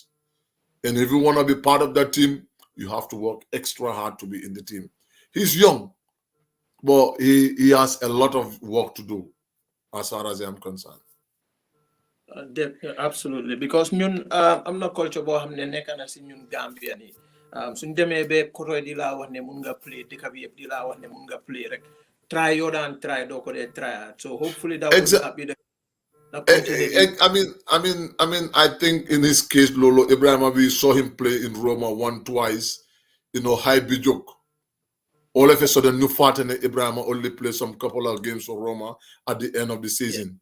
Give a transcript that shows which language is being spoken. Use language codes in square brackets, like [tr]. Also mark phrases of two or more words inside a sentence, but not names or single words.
[en] And if you want to be part of that team, you have to work extra hard to be in the team. He's young, but he has a lot of work to do, as far as I'm concerned. Absolutely, because I'm not culture [wo] boo xam ne nekk na si ñun Gambia ni suñ demee ba kotoy di laa wax ne mun nga play dëkk bi yëpp di laa wax ne mun nga play rek try yoo daan try doo ko dee try. [en] So hopefully that will happen. I think in his case, Lolo Ibrahima, we saw him play in Roma twice, high Bijok. All of a sudden, New Fatene Ibrahima only played some couple of games for Roma at the end of the season.